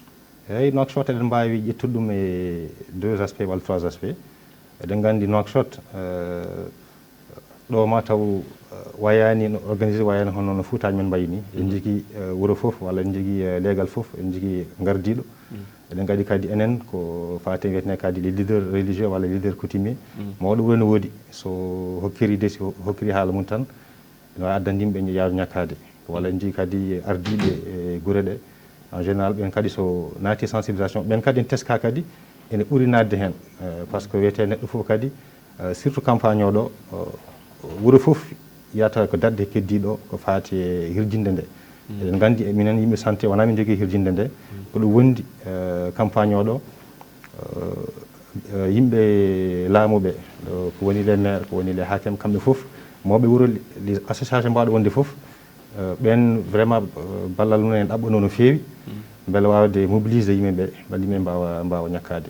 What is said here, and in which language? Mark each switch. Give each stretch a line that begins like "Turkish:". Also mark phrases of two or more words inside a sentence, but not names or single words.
Fula: eyyi Nouakchott eɗen mbawi ƴettude ɗum e 2 aspects walla 3 aspects. eɗen gandi Nouakchott ɗo ma taw wayani no organisé wayani hono no Foutaji men mbayi ni en jigui wuuro foof walla en jigui leegal foof en jigui gardiɗo eɗen gadi kadi enen ko fate wiyetene kadi
French: les leaders
Fula: religieux walla
French: leader coutumier
Fula: mawɗo wuuro ne woodi so hokkiri desi hokkiri haala mum tan ene wawi addande yimɓe yaaru ñakkade walla en jii kadi ardiɓe e guure ɗe
French: en général
Fula: ɓen kadi so naati sensibilisation ɓen kadi en teska kadi ene ɓuuri nadde hen
French: par ce que
Fula: wiyete neɗɗo foof kadi
French: surtout campagne
Fula: oɗo wuuro foof yiyata ko dadde keddiɗo ko fati e hirjinde nde eɗen gandi minen yimɓe santé wona min jogui hirjinde nde ko ɗum wondi campagne oɗo yimɓe laamuɓe ko woni
French: les maire
Fula: ko woni les hakim kamɓe foof mawɓe wuuro
French: les association
Fula: mbawɗo wonde foof ɓen vraiment ballal mumen en ɗaɓɓano no feewi beele wawde mobilisé yimɓeɓe beele yimɓe mbawa ñakkade.